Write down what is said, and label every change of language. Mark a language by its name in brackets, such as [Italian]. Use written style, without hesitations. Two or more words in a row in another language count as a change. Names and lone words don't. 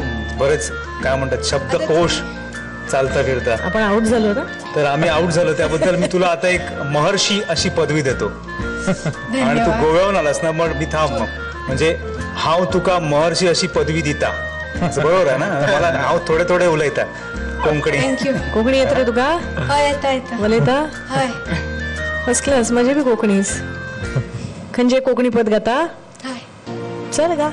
[Marathi] बरेच काय म्हणतात शब्दकोश चालता फिरता. आपण आउट झालो ना? तर आम्ही आउट झालो, त्याबद्दल मी तुला आता एक महर्षी अशी पदवी देतो. आणि तू गोव्याहून आलास ना, मग मी थांब मग. [Konkani] म्हणजे हाव तुका महर्षी अशी पदवी दिता, [Marathi] बरोबर आहे ना? [Konkani] मला नाव थोडे उलयता कोंकणी. थँक्यू. कोकणी येत रे तुका? हय येता. मला येता? हय. [English] first class. [Konkani] माझे बी कोकणीस. खंजे कोकणी पद गाता? हय. चल गा.